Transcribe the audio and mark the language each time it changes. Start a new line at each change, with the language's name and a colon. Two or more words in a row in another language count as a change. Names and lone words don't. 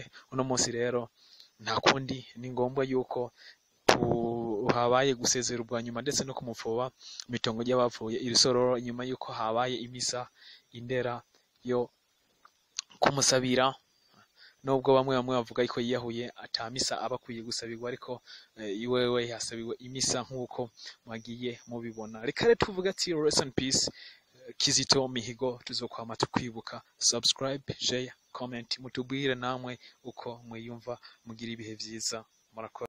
Rundi: Uno munsi rero nta kundi, ni ngombwa yuko habaye gusezera ubwa nyuma ndetse no kumufoba mitongo y'abapfuye irisororo, nyuma yuko habaye imisa indera yo kumusabira, nubwo bamwe bavuga yuko yiyahuye atamisa abakwiye gusabirwa, ariko iwewe yasabiwe imisa nk'uko mwagiye mubibona. Reka rero tuvuga ati
English: rest in peace
Rundi: Kizito Mihigo, tuzokwama tukwibuka.
English: Subscribe, share, comment,
Rundi: mutubwire namwe uko mwiyumva, mugira ibihe vyiza, murakoze.